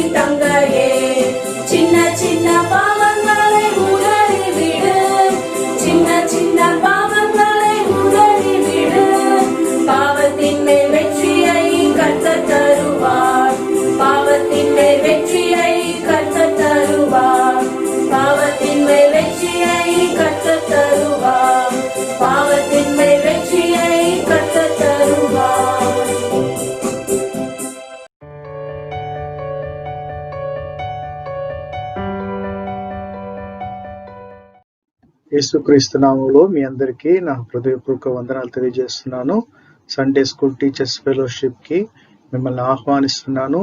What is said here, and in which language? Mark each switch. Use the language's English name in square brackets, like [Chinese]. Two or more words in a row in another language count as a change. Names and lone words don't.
[Tamil] தங்கையே, சின்ன சின்ன பாவங்களை உதறிவிடு, சின்ன சின்ன பாவங்களை உதறிவிடு, பாவத்தின் மேல் வெற்றியை கர்த்தர் தருவார், பாவத்தின் மேல் வெற்றியை கர்த்தர் தருவார், பாவத்தின் மேல் வெற்றியை கர்த்தர் தருவார், பாவத்தின் மேல் வெற்றியை கர்த்தர் தருவார். [Telugu] యేసుక్రీస్తు నామములో మీ అందరికీ నా హృదయపూర్వక వందనాలు తెలియజేస్తున్నాను. [English] Sunday School Teachers Fellowship [Telugu] కి మిమ్మల్ని ఆహ్వానిస్తున్నాను.